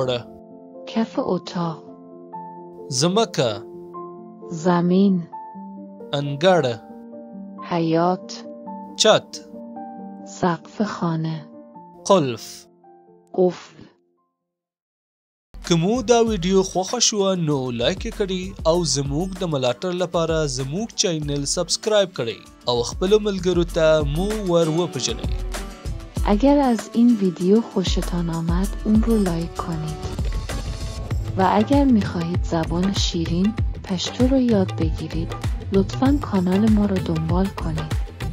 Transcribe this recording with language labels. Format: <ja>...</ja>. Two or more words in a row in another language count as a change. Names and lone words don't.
<fa>کف اتاق،</fa> <ps>زمکه،</ps> <fa>زمین،</fa> <ps>انګړ،</ps> <fa>حیاط،</fa> <ps>چت،</ps> <fa>سقف خانه،</fa> <ps>قلف.</ps> <fa>قفل.</fa> <ps>که مو دا ویډیو خوښه شوه نو لایک یې کړئ او زموږ د ملاتړ لپاره زموږ چینل سبسکرایب کړئ او خپلو ملګرو ته مو ور وپیژنئ.</ps> <fa>اگر از این ویدیو خوشتان آمد اون رو لایک کنید و اگر میخواهید زبان شیرین پشتو رو یاد بگیرید لطفاً کانال ما رو دنبال کنید.</fa>